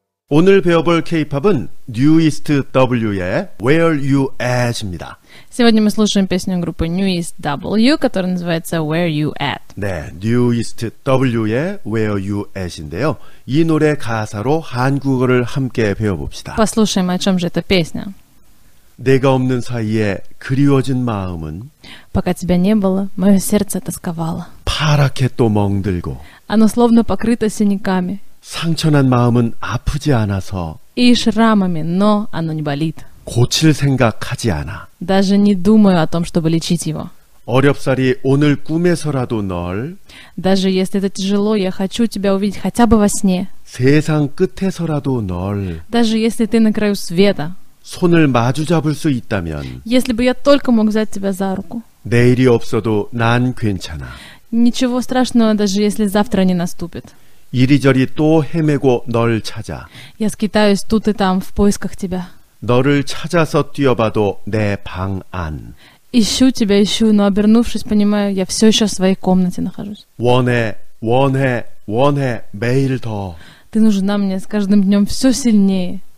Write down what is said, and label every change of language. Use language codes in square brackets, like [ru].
[ko] 오늘 배워볼 K-팝은 New East W의 Where You At입니다. [ru] Сегодня мы слушаем песню группы New East W, которая называется Where You At. [ko] 네, New East W의 Where You At인데요. 이 노래 가사로 한국어를 함께 배워봅시다. [ru] Послушаем, о чем же эта песня. [ko] 내가 없는 사이에 그리워진 마음은 [ru] Пока тебя не было, мое сердце тосковало. [ko] 파랗게 또 멍들고 [ru] Оно словно покрыто синяками [ko] 상처난 마음은 아프지 않아서 [ru] и шрамами, но оно не болит. [ko] 고칠 생각하지 않아. [ru] Даже не думаю о том, чтобы лечить его. [ko] 어렵사리 오늘 꿈에서라도 널 [ru] Даже если это тяжело, я хочу тебя увидеть хотя бы во сне. [ko] 세상 끝에서라도 널 [ru] Даже если ты на краю света. [ko] 손을 마주 잡을 수 있다면 [ru] Если бы я только мог взять тебя за руку. [ko] 내일이 없어도 난 괜찮아. [ru] Ничего страшного, даже если завтра не наступит. [ko] 이리저리 또 헤매고 널 찾아. [ru] Я скитаюсь тут и там в поисках тебя. [ko] 너를 찾아서 뛰어봐도 내 방 안. [ru] Ищу тебя, ищу, но обернувшись, понимаю, я все еще в своей комнате нахожусь. [ko] 원해 매일 더. [ru] Ты нужна мне с каждым днем все сильнее.